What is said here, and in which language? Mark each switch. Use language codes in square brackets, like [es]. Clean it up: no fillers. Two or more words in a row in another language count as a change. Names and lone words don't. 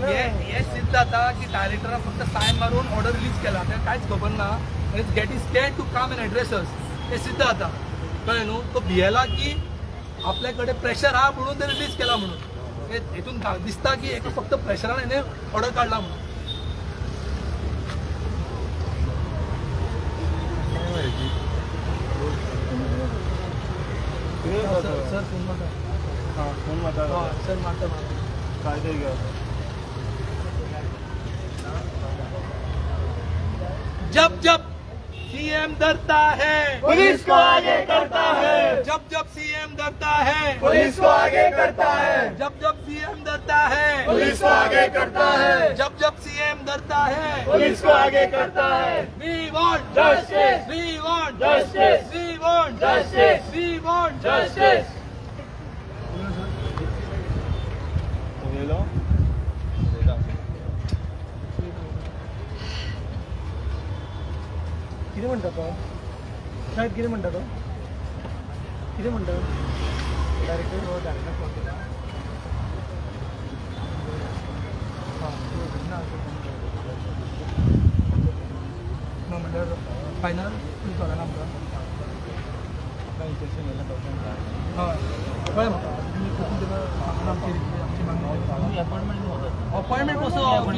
[kok] हे सिद्ध जाता की डायरेक्टरान फक्त सायन मारून [en] order release [kok] केला तें कांयच खबर ना [en] get is scared to come and address us [kok] हे सिद्ध जाता कळ्ळें न्हू तो भियेला की आपल्या कडेन प्रेशर आहा म्हणून ते रिलीज केला म्हणून हेतून दिसता की एक फक्त प्रेशरान हेणे ऑर्डर काडला म्हणून सर फोन मारता फोन माता सर मारता काय ते घेऊ [hi] जब जब सीएम डरता है पुलिस को आगे करता है जब जब सीएम डरता है पुलिस को आगे करता है जब जब सीएम डरता है पुलिस को आगे करता है जब जब सीएम डरता है पुलिस को आगे करता है [en] We want Justice! We want Justice! We want Justice! We want Justice! [kok] गेलो किती म्हणता तो शाळेत किती म्हणता तो किती म्हणता डायरेक्टर फायनल कळना आमकां हय कळ्ळें म्हाका अपॉइंटमेंट कसो वी